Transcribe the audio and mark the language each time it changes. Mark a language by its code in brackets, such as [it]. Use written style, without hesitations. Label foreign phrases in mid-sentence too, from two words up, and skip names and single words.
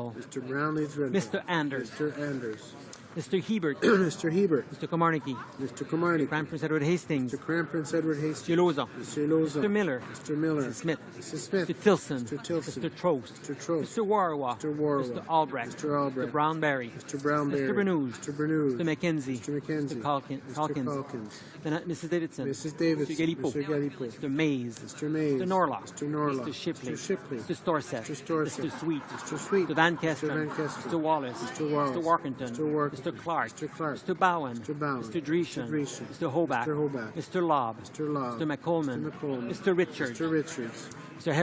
[en] Mr. Brownlee-Threadgill. Mr. Anders. Mr. Anders. Mr. Hebert. Mr. Hebert. Mr. Komarnicki. Mr. Komarnicki. Crown Prince Edward Hastings. Mr. Crown Prince Edward Hastings. Mr. Loza. Mr. Loza. Mr. Miller. Mr. Miller. Mrs. Smith. Mrs. Smith. Mr. Tilson. Mr. Tilson. Mr. Trost. Mr. Trost. Mr. Warwa. Mr. Warwa. Mr. Albrecht. Mr. Albrecht. Mr. Brownberry. Mr. Brownberry. Mr. Bernoulli. Mr. Bernoulli. Mr. McKenzie. Mr. McKenzie. Mr. Calkins. Calkins. Then Mrs. Davidson. Mrs. Davidson. Mr. Galipo. Mr. Galipo. Mr. Mays. Mr. Mays. Mr. Norlock. Mr. Norlock. Mr. Shipley. Mr. Shipley. Mr. Storseth. Mr. Storseth. Mr. Sweet. Mr. Sweet. Mr. Van Kesteren. Mr. Van Kesteren. Mr. Wallace. Mr. Wallace. Mr. Workington. Mr. Workington. Mr. Clark. Mr. Clark. Mr. Bowen. Mr. Bowen. Mr. Dreeshen. Mr. Dreeshen. Mr. Hobart. Mr. Hobart. Mr. Lobb. Mr. Lobb. Mr. McColeman. Mr. McColeman. Mr. Richards. Mr. Richards.